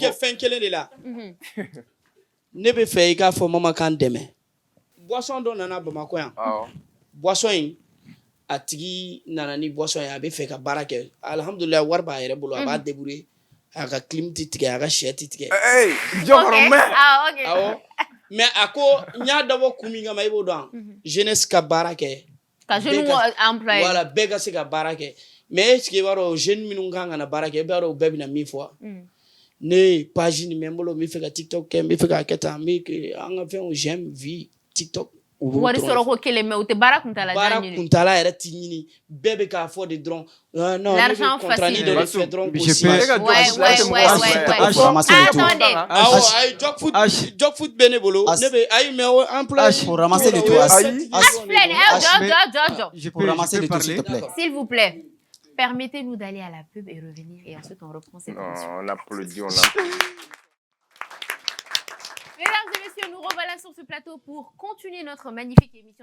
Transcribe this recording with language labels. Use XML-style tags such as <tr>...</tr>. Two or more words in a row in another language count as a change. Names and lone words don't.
<bm>kɛ fɛn kelen de la ne bɛ fɛ i k'a fɔ mama k'an dɛmɛ boisson dɔ nana Bamakɔ yan boisson in a tigi nana ni boisson ye a bɛ fɛ ka baara kɛ alhamdulilayi wari b'a yɛrɛ bolo a b'a débrouiller a ka clim tɛ tigɛ a ka sɛ tɛ tigɛ awɔ mais a ko n y'a dabɔ kun min kama i b'o dɔn jeunesse ka baara kɛ</bm> <fr>ka jeune employé</fr> <bm>voilà bɛɛ ka se ka baara kɛ mais</bm> <fr>est-ce que</fr> <bm>i b'a dɔn jeune minnu kan ka na baara kɛ i b'a dɔn u bɛɛ bɛna min fɔ ne ye page nin bɛ n bolo n bɛ fɛ ka TikTok kɛ n bɛ fɛ k'a kɛ tan n bɛ an ka fɛnw</bm> <fr>j'aime vie</fr> <bm>TikTok wari sɔrɔ ko kelen mais u tɛ baara kuntala jan ɲini baara kuntala yɛrɛ tɛ ɲini bɛɛ bɛ k'a fɔ de dɔrɔn non</bm> <fr>l'argent facile ouais attendez job foot</fr> <bm>bɛ ne bolo ne bɛ ayi mais emploi</bm> <fr>pour ramasser le tout pour ramasser le tout s'il vous plaît permettez-nous d'aller à la pub et revenir et ensuite on reprend cette émission. On applaudit Mesdames et messieurs, nous revoilà sur ce plateau pour continuer notre magnifique émission.</fr>